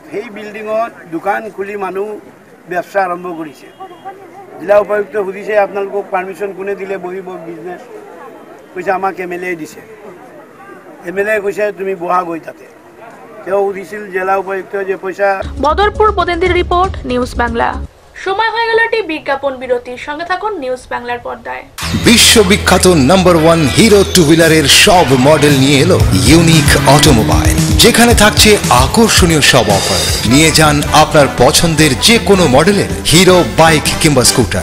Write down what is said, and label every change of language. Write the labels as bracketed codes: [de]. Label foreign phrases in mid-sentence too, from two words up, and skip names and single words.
[as] সেই বিল্ডিঙত দোকান খুলি মানুহ ব্যৱসা আৰম্ভ কৰিছে। জিলা উপায়ুক্ত সুধিছে আপোনালোকক পাৰ্মিশ্যন কোনে দিলে বহিব বিজনেছ? কৈছে আমাক MLA দিছে। MLA কৈছে তুমি বহা গৈ তাতে। তেওঁ সুধিছিল জিলা উপায়ুক্ত যে পইচা। [bn] বদরপুর প্রতিনিধির রিপোর্ট, নিউজ বাংলা। সময় হয়ে গেল একটি বিজ্ঞাপন বিরতির। সঙ্গে থাকুন নিউজ বাংলার পর্দায়। বিশ্ববিখ্যাত নাম্বার 1 হিরো [en] two wheeler [bn] সব মডেল নিয়ে এলো ইউনিক অটোমোবাইল, যেখানে থাকছে আকর্ষণীয় সব অফার। নিয়ে যান আপনার পছন্দের যে কোনো মডেলের হিরো বাইক কিংবা স্কুটার।